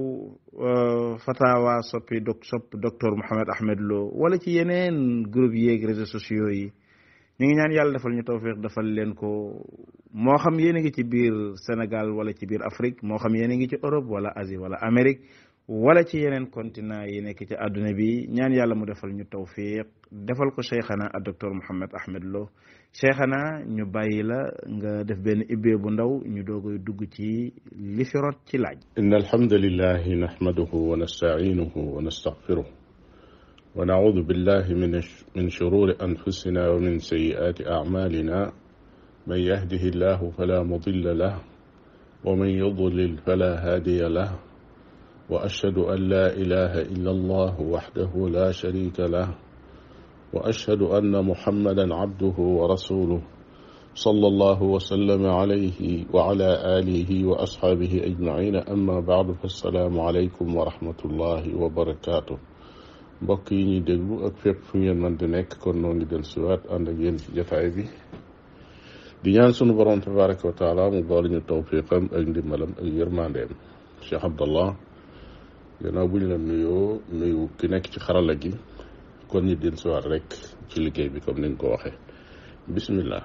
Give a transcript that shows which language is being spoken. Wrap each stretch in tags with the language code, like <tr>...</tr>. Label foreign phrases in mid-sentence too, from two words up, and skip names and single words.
<wo>Fatawa sopp docteur Mouhammad Ahmad Lo wala ci yeneen groupe yeeg</wo> <fr>réseaux sociaux</fr> <wo>yi ñu ngi ñaan yàlla defal ñu tawfiq defal leen ko moo xam yéen a ngi ci biir Sénégal wala ci biir Afrique moo xam yéen a ngi ci Europe wala Asie wala Amérique wala ci yeneen continent yi nekk ci àdduna bi ñaan yàlla mu defal ñu tawfiq defal ko cheikhana ak docteur Mouhammad Ahmad Lo cheikhana ñu bàyyi la nga def benn ibbee bu ndaw ñu doogoy dugg ci li fi rot ci laaj.</wo> <ar>إن الحمد لله نحمده ونستعينه ونستغفره ونعوذ بالله من شرور أنفسنا ومن سيئات أعمالنا من يهده الله فلا مضل له ومن يضلل فلا هادي له وأشهد أن لا إله إلا الله وحده لا شريك له وأشهد أن محمدا عبده ورسوله صلى الله وسلم عليه وعلى آله وأصحابه أجمعين أما بعد فالسلام عليكم ورحمة الله وبركاته.</ar> <wo>mbokk yi ñuy déglu ak fépp fu ngeen mën di nekk kon noo ngi del siwaat ànd ak yéen ci jotaay bi di ñaan sunu borom</wo> <ar>تبارك وتعالى</ar> <wo>mu boole ñu tawfiqam ak ndimbalam ak yërmandeem. Cheikh Abdallah gannaaw bu ñu la nuyoo nuyu ki nekk ci xarala gi kon ñu del siwaat rek ci liggéey bi comme ni nga ko waxee bismillah.</wo>